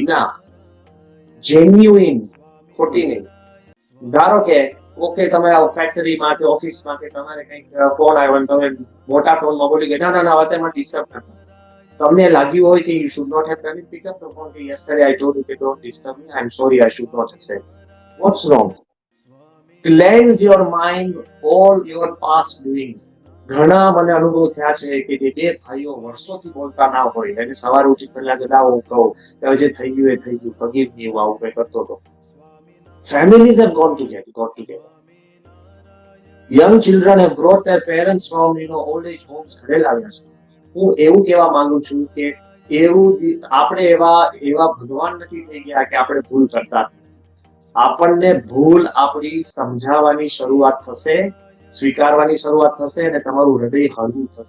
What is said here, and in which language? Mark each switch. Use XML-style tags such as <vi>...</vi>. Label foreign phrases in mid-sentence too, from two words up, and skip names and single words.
<gu>ના, genuine, ખોટી નહીં. ધારો કે ઓકે, તમે ફેક્ટરીમાં કે ઓફિસમાં કે તમારે કંઈક ફોન આવ્યો અને તમે મોટા ટોનમાં બોલી ગયા, ના અત્યારમાં ડિસ્ટર્બ ના કરો. તમને લાગ્યું હોય કે</gu> <en>you should not have done it, pick up the phone કે yesterday I told you કે don't disturb me, I'm sorry, I should not have said. What's wrong? Cleanse your mind, all your past doings.</en> <gu>ઘણા મને અનુભવ થયા છે કે જે 2 ભાઈઓ વર્ષોથી બોલતા ના હોય, અને સવારે ઉઠી પહેલા કે હું કહું કે જે થઈ ગયું એ થઈ ગયું,</gu> <en>forgive me,</en> <gu>હું આવું કંઈ કરતો હતો.</gu> <en>Families have got together. Young children have brought their parents from old age homes,</en> <gu>ઘરે લાવ્યા છે. હું એવું કહેવા માંગુ છું કે આપણે એવા ભગવાન નથી થઈ ગયા કે આપણે ભૂલ કરતા. આપણને ભૂલ આપણી સમજાવવાની શરૂઆત થશે, સ્વીકારવાની શરૂઆત થશે, અને તમારું હૃદય હળવું થશે.</gu>